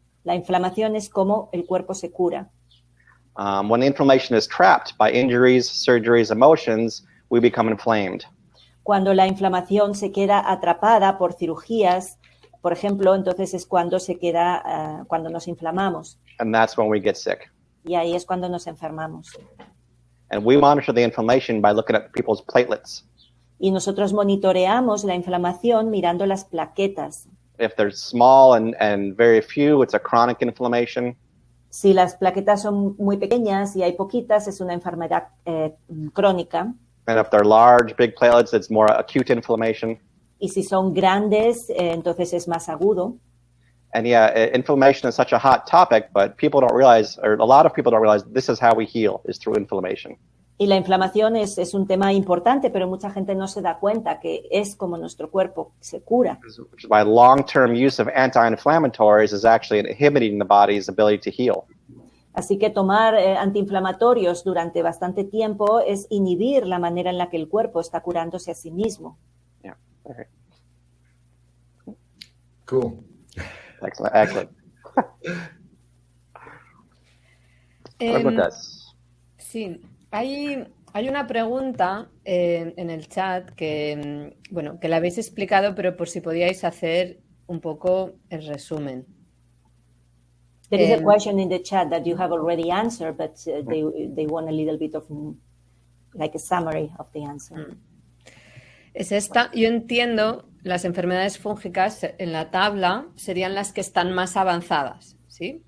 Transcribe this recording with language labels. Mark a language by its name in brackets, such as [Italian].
[Spanish] La inflamación es cómo el cuerpo se cura. [English] When inflammation is trapped by injuries, surgeries, emotions, we become inflamed. [Spanish] Cuando la inflamación se queda atrapada por cirugías, por ejemplo, entonces es cuando cuando nos inflamamos. [English] And that's when we get sick. [Spanish] Y ahí es cuando nos enfermamos. [English] And we monitor the inflammation by looking at people's platelets. [Spanish] Y nosotros monitoreamos la inflamación mirando las plaquetas. [English] If they're small and very few, it's a chronic inflammation. [Spanish] Si las plaquetas son muy pequeñas y hay poquitas, es una enfermedad crónica. [English] And if they're large, big platelets, it's more acute inflammation. [Spanish] Y si son grandes, entonces es más agudo. [English] And yeah, inflammation is such a hot topic, but people don't realize, or a lot of people don't realize, this is how we heal, is through inflammation. [Spanish] Y la inflamación es un tema importante, pero mucha gente no se da cuenta que es como nuestro cuerpo se cura. [English] Which is why long-term use of anti-inflammatories is actually inhibiting the body's ability to heal. [Spanish] Así que tomar antiinflamatorios durante bastante tiempo es inhibir la manera en la que el cuerpo está curándose a sí mismo. [English] Yeah. Okay. Cool. Excellent. What about this? [Spanish] Sí, hay Hay una pregunta en el chat que, bueno, que la habéis explicado, pero por si podíais hacer un poco el resumen. [English] There is a question in the chat that you have already answered, but they want a little bit of like a summary of the answer. [Spanish] Es esta. Yo entiendo las enfermedades fúngicas en la tabla serían las que están más avanzadas, ¿sí?